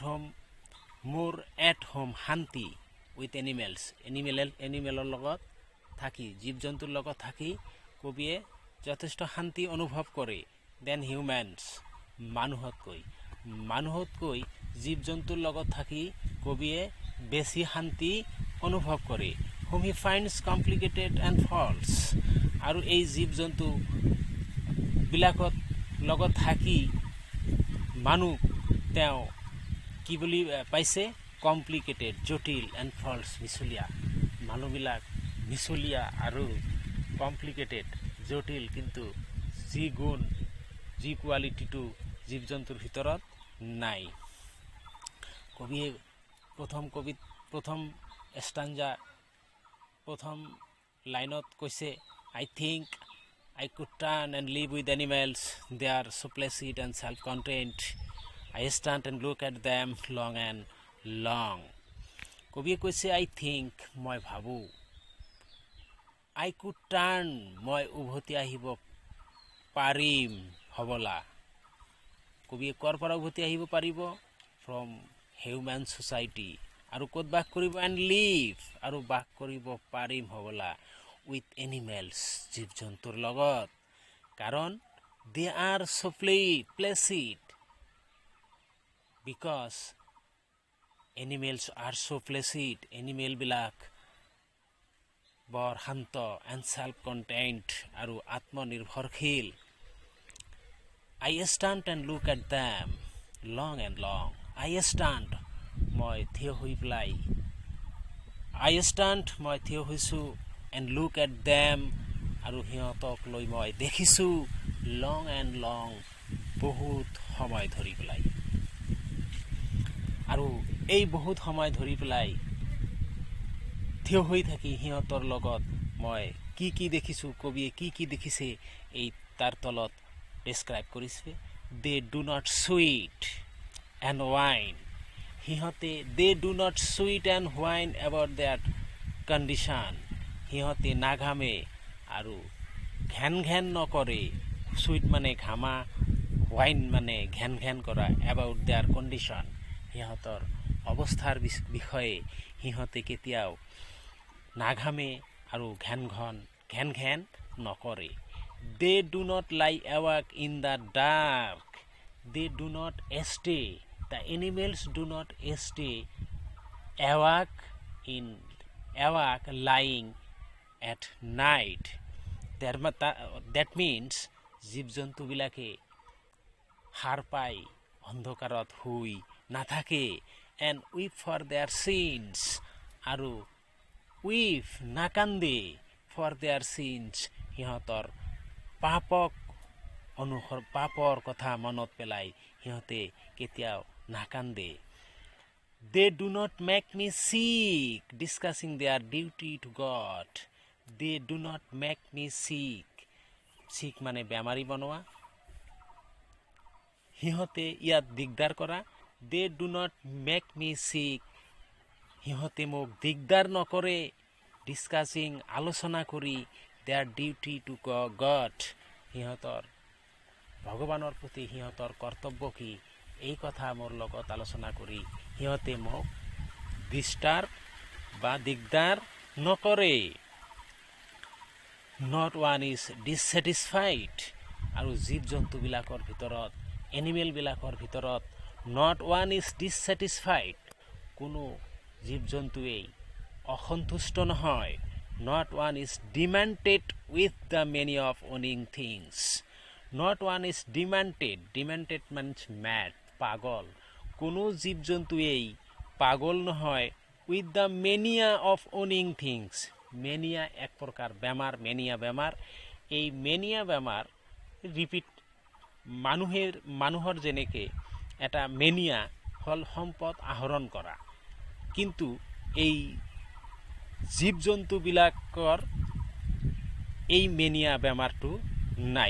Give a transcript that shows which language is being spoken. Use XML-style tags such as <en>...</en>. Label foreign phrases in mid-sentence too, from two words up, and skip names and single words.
<en>at home</en> <as>শান্তি</as> <en>with animal</en> <as>লগত থাকি, জীৱ জন্তুৰ লগত থাকি কবিয়ে যথেষ্ট শান্তি অনুভৱ কৰে</as> <en>than humans,</en> <as>মানুহতকৈ জীৱ জন্তুৰ লগত থাকি কবিয়ে বেছি শান্তি অনুভৱ কৰে।</as> <en>whom he finds complicated and false,</en> <as>আৰু এই জীৱ জন্তুবিলাকত লগত থাকি মানুহ তেওঁ কি বুলি পাইছে? কমপ্লিকেটেড, জটিল,</as> <en>and false,</en> <as>মিছলীয়া। মানুহবিলাক মিছলীয়া আৰু কমপ্লিকেটেড, জটিল, কিন্তু যি গুণ, যি কোৱালিটিটো জীৱ জন্তুৰ ভিতৰত নাই। কবিয়ে প্ৰথম লাইনত কৈছে,</as> <en>I think I could turn and live with animals. They are so placid and self-contained. I stand and look at them long and long.</en> <as>কবিয়ে কৈছে</as> <en>I think,</en> <as>মই ভাবোঁ,</as> <en>I could turn,</en> <as>মই উভতি আহিব পাৰিম হবলা। কবিয়ে ক'ৰ পৰা উভতি আহিব পাৰিব?</as> <en>from human society.</en> <as>আৰু ক'ত বাস কৰিব?</as> <en>and live,</en> <as>আৰু বাস কৰিব পাৰিম হবলা</as> <en>with animals,</en> <as>জীৱ জন্তুৰ লগত। কাৰণ</as> <en>they are so placid, because animals are so placid,</en> <as>এনিমেলবিলাক বৰ শান্ত,</as> <en>and self contained,</en> <as>আৰু আত্মনিৰ্ভৰশীল।</as> <en>I stand and look at them long and long. I stand,</en> <as>মই থিয় হৈছোঁ,</as> <en>and look at them,</en> <as>আৰু সিহঁতক লৈ মই দেখিছোঁ,</as> <en>long and long,</en> <as>বহুত সময় ধৰি পেলাই। আৰু এই বহুত সময় ধৰি পেলাই থিয় হৈ থাকি সিহঁতৰ লগত মই কি দেখিছোঁ, কবিয়ে কি দেখিছে এই তাৰ তলত ডেছক্ৰাইব কৰিছে।</as> <en>They do not sweat and whine, সিহঁতে they do not sweat and whine about their condition,</en> <as>সিহঁতে নাঘামে আৰু ঘেন নকৰে। sweat মানে ঘামা, whine মানে ঘেন কৰা,</as> <en>about their condition,</en> <as>সিহঁতৰ অৱস্থাৰ বিষয়ে সিহঁতে কেতিয়াও নাঘামে আৰু ঘেন নকৰে।</as> <en>They do not lie awake in the dark. They do not stay. The animals do not stay awake lying at night. That means</en> <as>জীৱ জন্তুবিলাকে সাৰ পাই অন্ধকাৰত শুই নাথাকে।</as> <en>And weep for their sins,</en> <as>আৰু নাকান্দে</as> <en>for their sins,</en> <as>সিহঁতৰ পাপৰ কথা মনত পেলাই সিহঁতে কেতিয়াও নাকান্দে।</as> <en>They do not make me sick, discussing their duty to God. They do not make me sick,</en> <as>sick মানে বেমাৰী বনোৱা, সিহঁতে ইয়াত দিগদাৰ কৰা।</as> <en>They do not make me sick,</en> <as>সিহঁতে মোক দিগদাৰ নকৰে, ডিছকাছিং, আলোচনা কৰি,</as> <en>their duty to God,</en> <as>সিহঁতৰ ভগৱানৰ প্ৰতি সিহঁতৰ কৰ্তব্য কি, এই কথা মোৰ লগত আলোচনা কৰি সিহঁতে মোক ডিষ্টাৰ্ব বা দিগদাৰ নকৰে।</as> <en>Not one is dissatisfied.</en> <as>আৰু জীৱ জন্তুবিলাকৰ ভিতৰত এনিমেলবিলাকৰ ভিতৰত</as> <en>not one is dissatisfied.</en> <as>কোনো জীৱ জন্তুৱেই অসন্তুষ্ট নহয়।</as> <en>Not one is demented with the many of owning things. Not one is demented. Demented means mad, পাগল।</en> <as>কোনো জীৱ জন্তুৱেই পাগল নহয়</as> <en>with the mania of owning things.</en> <as>মেনিয়া এক প্ৰকাৰ বেমাৰ, মেনিয়া বেমাৰ। এই মেনিয়া বেমাৰ ৰিপিট মানুহৰ যেনেকৈ এটা মেনিয়া হ'ল সম্পদ আহৰণ কৰা, কিন্তু এই জীৱ জন্তুবিলাকৰ এই মেনিয়া বেমাৰটো নাই।</as>